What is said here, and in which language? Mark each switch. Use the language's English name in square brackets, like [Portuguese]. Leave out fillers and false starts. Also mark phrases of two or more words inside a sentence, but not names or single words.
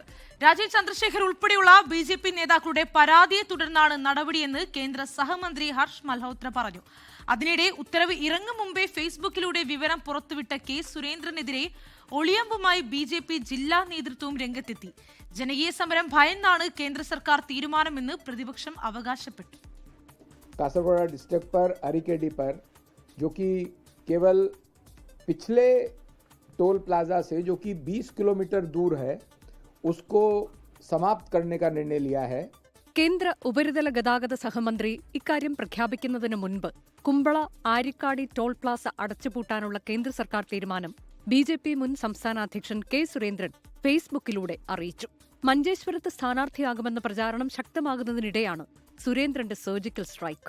[Malayalam] രാജീവ് ചന്ദ്രശേഖർ ഉൾപ്പെടെയുള്ള BJP നേതാക്കളുടെ പരാതിയെ തുടർന്നാണ് നടപടിയെന്ന് കേന്ദ്ര സഹമന്ത്രി ഹർഷ് മൽഹോത്ര പറഞ്ഞു. അതിനിടെ ഉത്തരവ് ഇറങ്ങും മുമ്പേ ഫേസ്ബുക്കിലൂടെ വിവരം പുറത്തുവിട്ട K. സുരേന്ദ്രനെതിരെ ഒളിയമ്പുമായി BJP ജില്ലാ നേതൃത്വവും രംഗത്തെത്തി. ജനകീയ സമരം ഭയന്നാണ് കേന്ദ്ര സർക്കാർ തീരുമാനമെന്ന് പ്രതിപക്ഷം അവകാശപ്പെട്ടു. [Hindi] कासरगोड डिस्ट्रिक्ट पर अरिकेडी पर जो कि केवल पिछले [English] toll plaza [Hindi] से जो कि 20 किलोमीटर दूर है उसको समाप्त करने का निर्णय लिया है. [Malayalam] കേന്ദ്ര ഉപരിതല ഗതാഗത സഹമന്ത്രി ഇക്കാര്യം പ്രഖ്യാപിക്കുന്നതിന് മുൻപ് കുമ്പള ആരിക്കാടി [English] toll plaza [Malayalam] അടച്ചുപൂട്ടാനുള്ള കേന്ദ്ര സർക്കാർ തീരുമാനം BJP മുൻ സംസ്ഥാന അധ്യക്ഷൻ K. സുരേന്ദ്രൻ ഫേസ്ബുക്കിലൂടെ അറിയിച്ചു. മഞ്ചേശ്വരത്ത് സ്ഥാനാർത്ഥിയാകുമെന്ന പ്രചാരണം ശക്തമാകുന്നതിനിടെയാണ് സുരേന്ദ്രന്റെ [English] surgical strike.